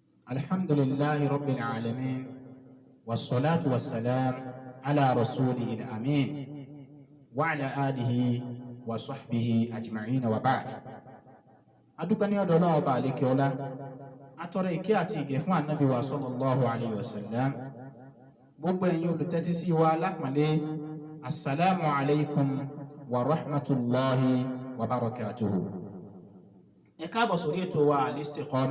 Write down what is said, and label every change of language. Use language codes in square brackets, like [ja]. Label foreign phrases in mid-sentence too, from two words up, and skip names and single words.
[ar] الحمد لله رب العالمين والصلاة والسلام على رسوله الأمين وعلى آله وصحبه أجمعين وبعد. [yo] adúpẹ́ ní ọ̀dọ̀ Ọlọ́run ọba àlékè ọlá, atọrọ ìkẹ́ àti ìgẹ̀ fún ànábì wa [ar] صلى الله عليه وسلم. [yo] gbogbo ẹ̀yin olùtẹ́tí sí wa lápọ̀nlé, [ar] السلام عليكم ورحمة الله وبركاته. [yo] ẹ káàbọ̀ sórí ètò wa Al-Istiqama.